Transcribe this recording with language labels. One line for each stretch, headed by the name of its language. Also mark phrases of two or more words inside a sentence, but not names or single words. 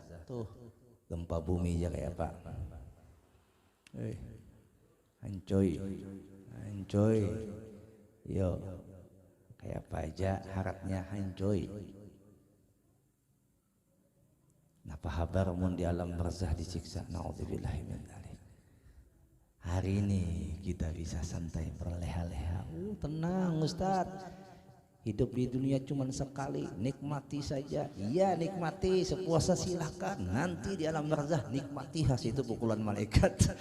Banjar: Tuh gempa bumi ya kayak apa? Hancoy, yo kayak apa aja harapnya hancoy. Napa habar mun di alam barzakh disiksa?
Arabic: نعوذ بالله من ذلك.
Indonesian: Hari ini kita bisa santai berleha-leha. Tenang Ustaz. Hidup di dunia cuma sekali, nikmati saja. Iya nikmati, sepuasa silahkan. Nanti di alam barzakh nikmati hasil itu pukulan malaikat.